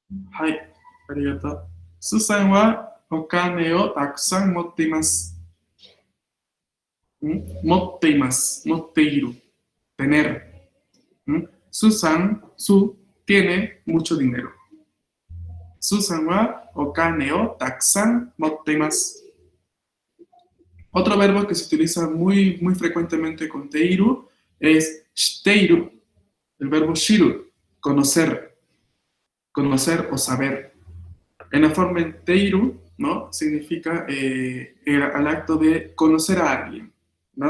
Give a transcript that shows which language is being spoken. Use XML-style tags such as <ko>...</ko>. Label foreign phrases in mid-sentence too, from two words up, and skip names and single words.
<ja>はい、ありがとう. スーザンはお金をたくさん持っています. 持っています、持っている,</ja> <es>tener. Susan, tiene mucho dinero.</es> <ja>スーザンはお金をたくさん持っています.</ja> <es>Otro verbo que se utiliza muy, muy frecuentemente con teiru es shiteiru, el verbo shiru, conocer o saber. En la forma en teiru, ¿no? Significa al acto de conocer a alguien, ¿no?</es>